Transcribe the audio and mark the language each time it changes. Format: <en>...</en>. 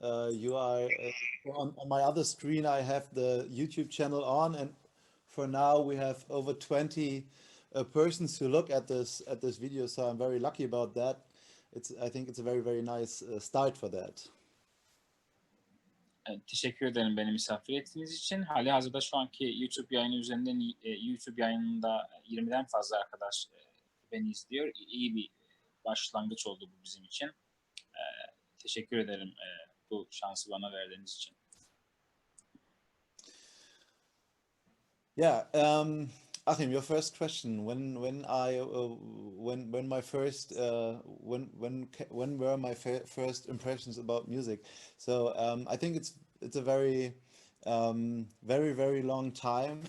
<en>You are on my other screen. I have the YouTube channel on, and for now we have over 20 persons who look at this video. So I'm very lucky about that. I think it's a very nice start for that.</en> <tr>Teşekkür ederim beni misafir ettiğiniz için. Halihazırda şu anki YouTube yayını üzerinden YouTube yayınında 20'den fazla arkadaş beni izliyor. İyi bir başlangıç oldu bu bizim için. Teşekkür ederim bu şansı bana verdiğiniz için.</tr> <en>Yeah, Achim, your first question. When were my first impressions about music? So I think it's a very long time.</en>